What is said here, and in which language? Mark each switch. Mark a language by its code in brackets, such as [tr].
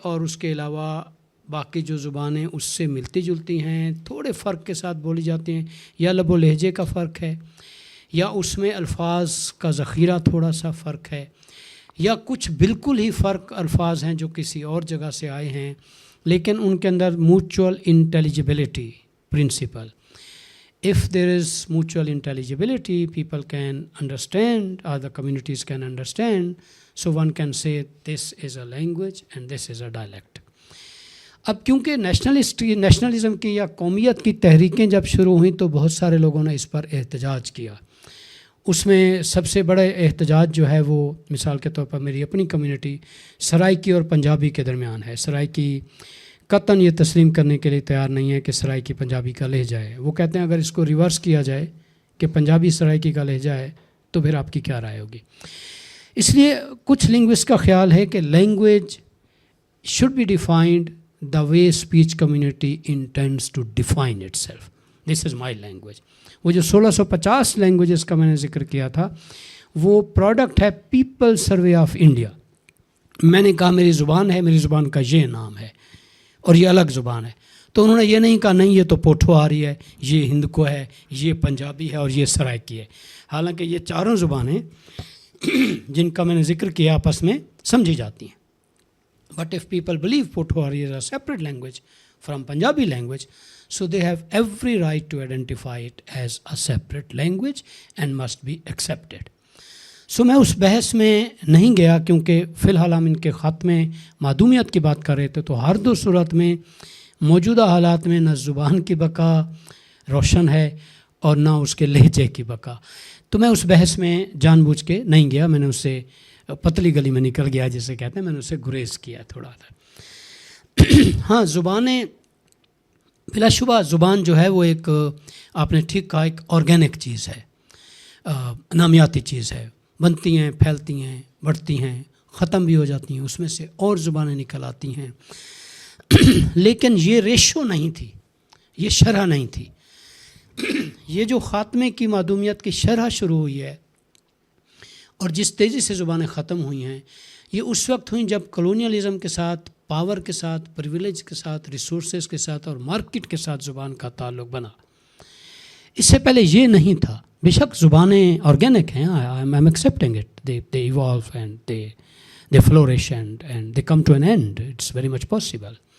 [ur] اور اس کے علاوہ باقی جو زبانیں اس سے ملتی جلتی ہیں, تھوڑے فرق کے ساتھ بولی جاتی ہیں, یا لب و لہجے کا فرق ہے, یا اس میں الفاظ کا ذخیرہ تھوڑا سا فرق ہے, یا کچھ بالکل ہی فرق الفاظ ہیں جو کسی اور جگہ سے آئے ہیں, لیکن ان کے اندر [en] Mutual intelligibility principle. If there is mutual intelligibility, people can understand, other communities can understand, so one can say this is a language and this is a dialect. [ur] اب کیونکہ نیشنلزم کی یا قومیت کی تحریکیں جب شروع ہوئیں تو بہت سارے لوگوں نے اس پر احتجاج کیا. اس میں سب سے بڑا احتجاج جو ہے وہ مثال کے طور پر میری اپنی کمیونٹی سرائکی اور پنجابی کے درمیان ہے. سرائکی قطعاً یہ تسلیم کرنے کے لیے تیار نہیں ہے کہ سرائکی پنجابی کا لہجہ ہے. وہ کہتے ہیں اگر اس کو ریورس کیا جائے کہ پنجابی سرائکی کا لہجہ ہے تو پھر آپ کی کیا رائے ہوگی. اس لیے کچھ لنگوسٹ کا خیال ہے کہ [en] Language should be defined the way speech community intends to define itself. This is my language. [ur] وہ جو 1650 لینگویجز کا میں نے ذکر کیا تھا وہ پروڈکٹ ہے پیپل سروے آف انڈیا. میں نے کہا میری زبان ہے, میری زبان کا یہ نام ہے اور یہ الگ زبان ہے. تو انہوں نے یہ نہیں کہا نہیں یہ تو پوٹھوہاری ہے, یہ ہندکو ہے, یہ پنجابی ہے اور یہ سرائکی ہے. حالانکہ یہ چاروں زبانیں جن کا میں نے ذکر کیا آپس میں سمجھی جاتی ہیں. [en] But if people believe Pothohari is a separate language from Punjabi language, so they have every right to identify it as a separate language and must be accepted. So [ur] میں اس بحث میں نہیں گیا کیونکہ فی الحال ہم ان کے خاتمے معدومیت کی بات کر رہے تھے. تو ہر دو صورت میں موجودہ حالات میں نہ زبان کی بقا روشن ہے اور نہ اس کے لہجے کی بقا. تو میں اس بحث میں جان بوجھ کے نہیں گیا, میں نے اس سے پتلی گلی میں نکل گیا جسے کہتے ہیں, میں نے اسے گریز کیا تھوڑا سا. ہاں زبانیں بلا شبہ زبان جو ہے وہ ایک آپ نے ٹھیک کہا ایک آرگینک چیز ہے, نامیاتی چیز ہے. بنتی ہیں, پھیلتی ہیں, بڑھتی ہیں, ختم بھی ہو جاتی ہیں, اس میں سے اور زبانیں نکل آتی ہیں. لیکن یہ ریشو نہیں تھی, یہ شرح نہیں تھی. یہ جو خاتمے کی معدومیت کی شرح شروع ہوئی ہے اور جس تیزی سے زبانیں ختم ہوئی ہیں یہ اس وقت ہوئیں جب کلونیلزم کے ساتھ, پاور کے ساتھ, پریویلیج کے ساتھ, ریسورسز کے ساتھ اور مارکیٹ کے ساتھ زبان کا تعلق بنا. اس سے پہلے یہ نہیں تھا. بے شک زبانیں آرگینک ہیں, [en] I am accepting it, they evolve and they flourish and they come to an end, it's very much possible.